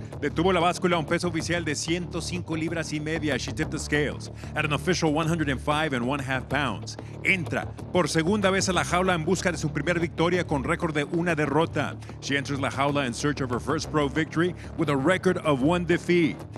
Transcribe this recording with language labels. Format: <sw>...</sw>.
<es>Detuvo la báscula a un peso oficial de 105 libras y media.</es> <en>She tipped the scales at an official 105.5 pounds.</en> <es>Entra por segunda vez a la jaula en busca de su primera victoria con récord de 1 derrota.</es> <en>She enters la jaula in search of her first pro victory with a record of 1 defeat.</en>